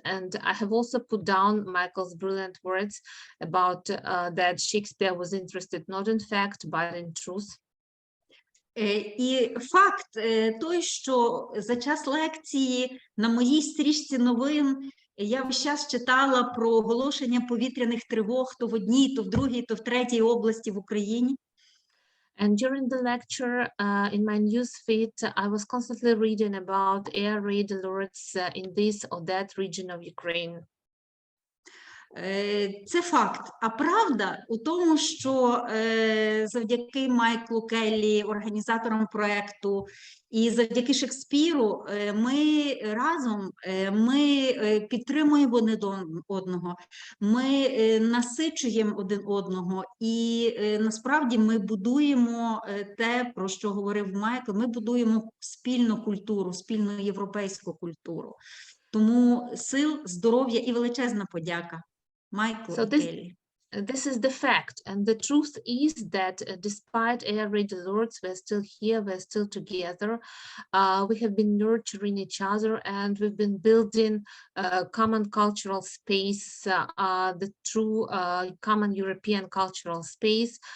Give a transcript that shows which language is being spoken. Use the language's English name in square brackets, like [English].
[English] And I have also put down Michael's brilliant words about that Shakespeare was interested not in fact, but in truth. [Ukrainian] І факт той, що за час лекції на моїй стрічці новин я весь час читала про оголошення повітряних тривог то в одній, то в другій, то в третій області в Україні. [English] And during the lecture in my newsfeed, I was constantly reading about air raid alerts in this or that region of Ukraine. [Ukrainian] Це факт. А правда у тому, що завдяки Майклу Келлі, організаторам проєкту, і завдяки Шекспіру ми разом підтримуємо один одного, ми насичуємо один одного, і насправді ми будуємо те, про що говорив Майкл, ми будуємо спільну культуру, спільну європейську культуру. Тому сил, здоров'я і величезна подяка. [English] So this is the fact, and the truth is that despite air raid alerts, we're still here, we're still together. We have been nurturing each other, and we've been building common cultural space, the true common European cultural space.